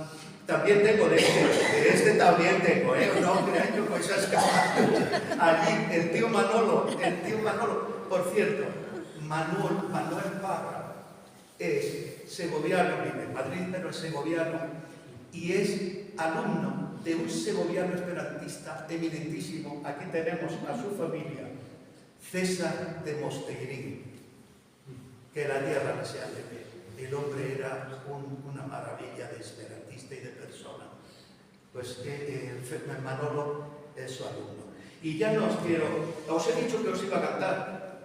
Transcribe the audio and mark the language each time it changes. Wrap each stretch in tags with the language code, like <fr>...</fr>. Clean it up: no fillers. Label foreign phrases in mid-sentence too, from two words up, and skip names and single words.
<es>También tengo de este también tengo, no crean yo con esas cajas. Allí, el tío Manolo, por cierto, Manuel Parra, es segoviano, vive en Madrid, pero es segoviano, y es alumno de un segoviano esperantista eminentísimo. Aquí tenemos a su familia, César de Mosteirín, que la tierra no se hace ver. El hombre era una maravilla de esperantista y de persona. Pues Manolo es su alumno. Y ya no os he dicho que os iba a cantar.</es>